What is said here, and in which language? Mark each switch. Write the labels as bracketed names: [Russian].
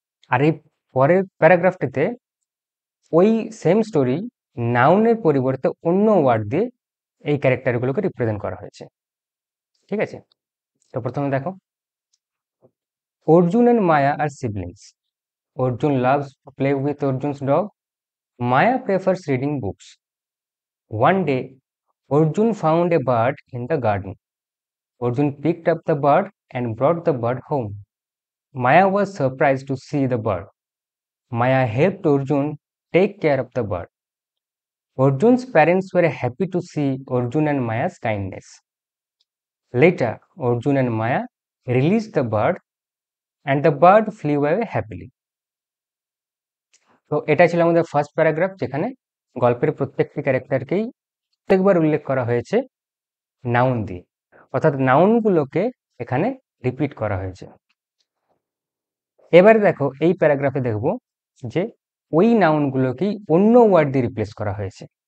[Bangla] আর এই পরের প্যারাগ্রাফটিতে ওই সেম স্টোরি নাউনের পরিবর্তে অন্য ওয়ার্ড দিয়ে এই ক্যারেক্টারগুলোকে রিপ্রেজেন্ট করা হয়েছে, ঠিক আছে। তো প্রথমে দেখো, [English] Arjun and Maya are siblings. Arjun loves to play with Arjun's dog, Maya prefers reading books. One day Arjun found a bird in the garden. Arjun picked up the bird and brought the bird home. Maya was surprised to see the bird. Maya helped Arjun take care of the bird. Arjun's parents were happy to see Arjun and Maya's kindness. Later, Arjun and Maya released the bird and the bird flew away happily. [Bangla] তো এটা ছিল আমাদের first paragraph, যেখানে গল্পের প্রত্যেকটি ক্যারেক্টারকেই প্রত্যেকবার উল্লেখ করা হয়েছে নাউন দিয়ে, অর্থাৎ নাউনগুলোকে এখানে রিপিট করা হয়েছে। এবারে দেখো এই প্যারাগ্রাফে দেখব যে ওই নাউনগুলোকেই অন্য ওয়ার্ড দিয়ে রিপ্লেস করা হয়েছে।